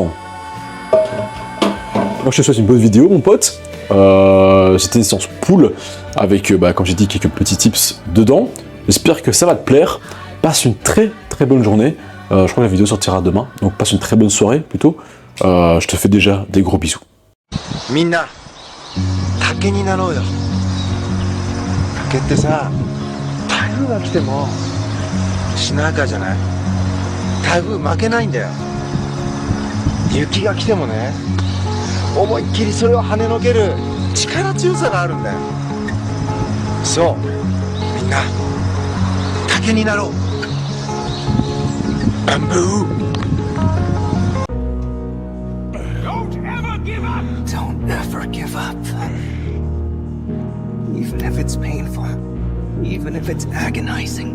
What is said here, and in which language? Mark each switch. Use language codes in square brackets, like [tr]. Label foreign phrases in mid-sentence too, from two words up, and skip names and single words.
[fr] Moi je te souhaite une bonne vidéo mon pote. C'était une séance pool avec, comme j'ai dit, quelques petits tips dedans. J'espère que ça va te plaire. Passe une très très bonne journée. Je crois que la vidéo sortira demain. Donc passe une très bonne soirée plutôt. Je te fais déjà des gros bisous. [ja] みんな竹になろうよ。竹ってさ、台風が来てもしなやかじゃない。台風負けないんだよ。雪が来てもね、思いっきりそれを跳ねのける力強さがあるんだよ。そう、みんな竹になろう。 [en] バンブー。Don't ever give up, even if it's painful. even if it's agonizing.